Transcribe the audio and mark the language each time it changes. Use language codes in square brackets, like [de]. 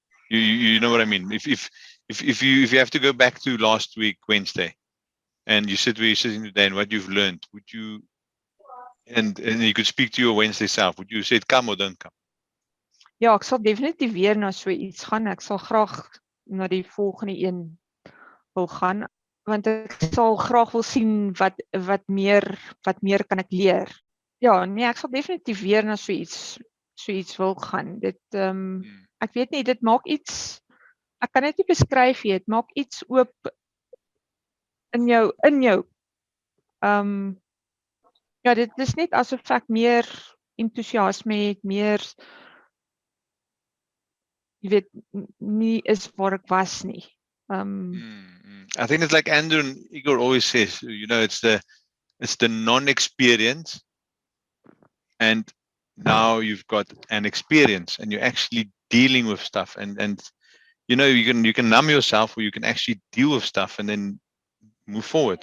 [en] You know what I mean? If you have to go back to last week, Wednesday, and you sit where you're sitting today and what you've learned, would you and you could speak to your Wednesday self, would you say come or don't come? [af] Ja, ek sal definitief weer na so iets gaan. Ek sal graag na die volgende een wil gaan, want ek sal graag wil sien wat meer kan ek leer. Ja, nee, ek sal definitief weer na so iets wil gaan. Dit ek weet nie, dit maak iets, ek kan dit nie beskryf nie, dit maak iets oop in jou. Ja, dit is net asof ek meer entoesiasme het, meer jy weet nie is waar ek was nie. [en] I think it's like Andrew and Igor always says, it's the non-experience, and now you've got an experience and you're actually dealing with stuff, and you know, you can numb yourself, or you can actually deal with stuff and then move forward.